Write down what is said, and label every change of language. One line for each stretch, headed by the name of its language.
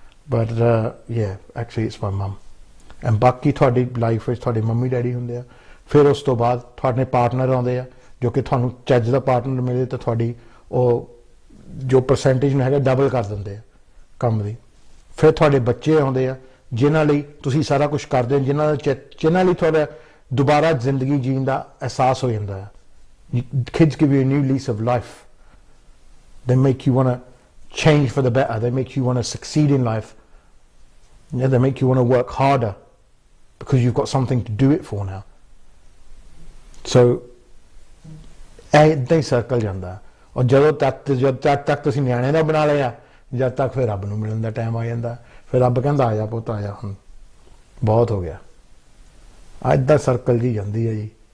English: But actually it's my mum.
Punjabi: And ਬਾਕੀ ਤੁਹਾਡੀ life ਵਿੱਚ ਤੁਹਾਡੇ ਮੰਮੀ ਡੈਡੀ ਹੁੰਦੇ ਆ, ਫਿਰ ਉਸ ਤੋਂ ਬਾਅਦ ਤੁਹਾਡੇ ਪਾਰਟਨਰ ਆਉਂਦੇ ਆ, ਜੋ ਕਿ ਤੁਹਾਨੂੰ ਚੱਜ ਦਾ ਪਾਰਟਨਰ ਮਿਲੇ ਤਾਂ ਤੁਹਾਡੀ ਉਹ ਜੋ ਪਰਸੈਂਟੇਜ ਨੂੰ ਹੈਗਾ ਡਬਲ ਕਰ ਦਿੰਦੇ ਆ ਕੰਮ ਦੀ। ਫਿਰ ਤੁਹਾਡੇ ਬੱਚੇ ਆਉਂਦੇ ਆ ਜਿਨ੍ਹਾਂ ਲਈ ਤੁਸੀਂ ਸਾਰਾ ਕੁਛ ਕਰਦੇ ਹੋ, ਜਿਨ੍ਹਾਂ ਲਈ ਤੁਹਾਡਾ ਦੁਬਾਰਾ ਜ਼ਿੰਦਗੀ ਜੀਣ ਦਾ ਅਹਿਸਾਸ ਹੋ ਜਾਂਦਾ ਹੈ।
English: Kids give you a new lease of life. They make you want to change for the better. They make you want to succeed in life. Yeah, they make you want to work harder because you've got something to do it for now.
Punjabi: So ਏਦਾਂ ਹੀ circle ਜਾਂਦਾ। ਔਰ ਜਦ ਤੱਕ ਤੁਸੀਂ ਨਿਆਣੇ ਦਾ ਬਣਾ ਲਿਆ, ਜਦ ਤੱਕ ਫਿਰ ਰੱਬ ਨੂੰ ਮਿਲਣ ਦਾ ਟਾਈਮ ਆ ਜਾਂਦਾ। ਫਿਰ ਰੱਬ ਕਹਿੰਦਾ ਆ ਜਾ ਪੁੱਤ ਆ ਜਾ, ਹੁਣ ਬਹੁਤ ਹੋ ਗਿਆ। ਏਦਾਂ ਸਰਕਲ ਜੀ ਜਾਂਦੀ ਹੈ ਜੀ।